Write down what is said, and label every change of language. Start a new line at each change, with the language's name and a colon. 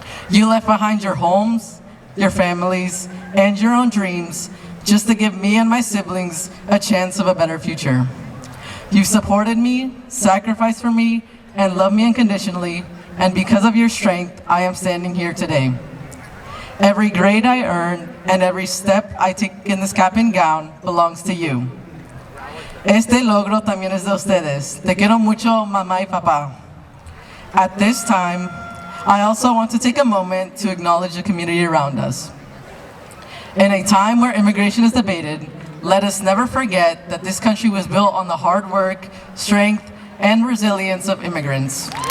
English: You left behind your homes, your families, and your own dreams just to give me and my siblings a chance of a better future. You supported me, sacrificed for me, and loved me unconditionally, and because of your strength, I am standing here today. Every grade I earned and every step I take in this cap and gown belongs to you.
Spanish: Este logro también es de ustedes. Te quiero mucho, mamá y papá.
English: At this time, I also want to take a moment to acknowledge the community around us. In a time where immigration is debated, let us never forget that this country was built on the hard work, strength, and resilience of immigrants.